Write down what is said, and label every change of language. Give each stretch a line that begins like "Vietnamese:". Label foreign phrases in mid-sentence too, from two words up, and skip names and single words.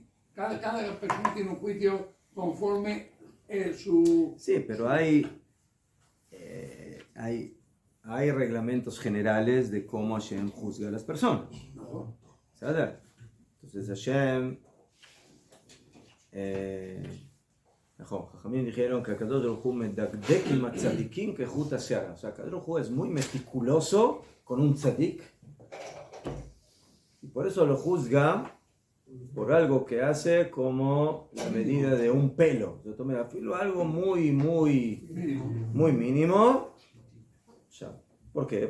Spanish: Cada persona tiene un juicio conforme su... Sí, pero hay reglamentos generales de cómo Hashem juzga a las personas. ¿Sabes? Entonces Hashem... Jajamín dijeron que
Hebrew: הקדוש ברוך הוא מדקדק עם הצדיקים כחוט השערה.
Spanish: O sea, Akadosh Baruj Hu es muy meticuloso con un tzadik y por eso lo juzga por algo que hace como la medida de un pelo. Yo tomé algo muy mínimo. Ya. ¿Por qué?